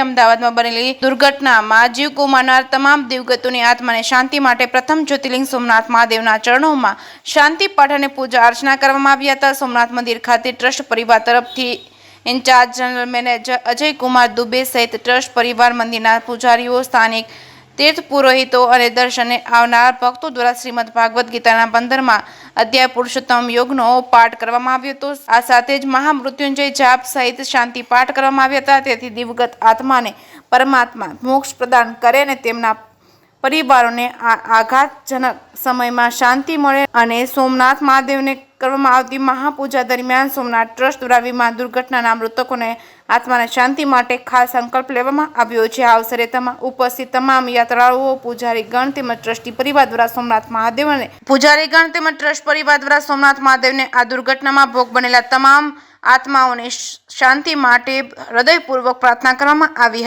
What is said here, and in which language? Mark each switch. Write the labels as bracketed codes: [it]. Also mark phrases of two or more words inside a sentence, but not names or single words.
[gu] અમદાવાદમાં બનેલી દુર્ઘટનામાં જીવ ગુમાવનાર તમામ દિવગતોની આત્માને શાંતિ માટે પ્રથમ જ્યોતિર્લિંગ સોમનાથ મહાદેવના ચરણોમાં શાંતિ પાઠ અને પૂજા અર્ચના કરવામાં આવી હતા। સોમનાથ મંદિર ખાતે ટ્રસ્ટ પરિવાર તરફથી [en] in-charge general manager [gu] અજય કુમાર દુબે સહિત ટ્રસ્ટ પરિવાર, મંદિરના પૂજારીઓ, સ્થાનિક તીર્થ પુરોહિતો ઔર દર્શને આવનાર ભક્તો દ્વારા શ્રીમદ ભાગવત ગીતા 15મા અધ્યાય પુરુષોત્તમ યોગનો પાઠ કરવામાં આવ્યો હતો। આ સાથે જ મહામૃત્યુંજય જાપ સહિત શાંતિ પાઠ કરવામાં આવ્યા હતા। તેથી દિવગત આત્માને પરમાત્મા મોક્ષ પ્રદાન કરે અને તેમના પરિવારોને આઘાતજનક સમયમાં શાંતિ મળે અને સોમનાથ મહાદેવને કરવામાં આવતી મહાપૂજા દરમિયાન સોમનાથ ટ્રસ્ટ દ્વારા વિમાન દુર્ઘટનાના મૃતકોને આત્માને શાંતિ માટે ખાસ સંકલ્પ લેવામાં આવ્યો છે। આ અવસરે ઉપસ્થિત તમામ યાત્રાળુઓ, પુજારીગણ તેમજ ટ્રસ્ટી પરિવાર દ્વારા સોમનાથ મહાદેવને ટ્રસ્ટ પરિવાર દ્વારા સોમનાથ મહાદેવને આ દુર્ઘટનામાં ભોગ બનેલા તમામ આત્માઓને શાંતિ માટે હૃદયપૂર્વક પ્રાર્થના કરવામાં આવી હતી।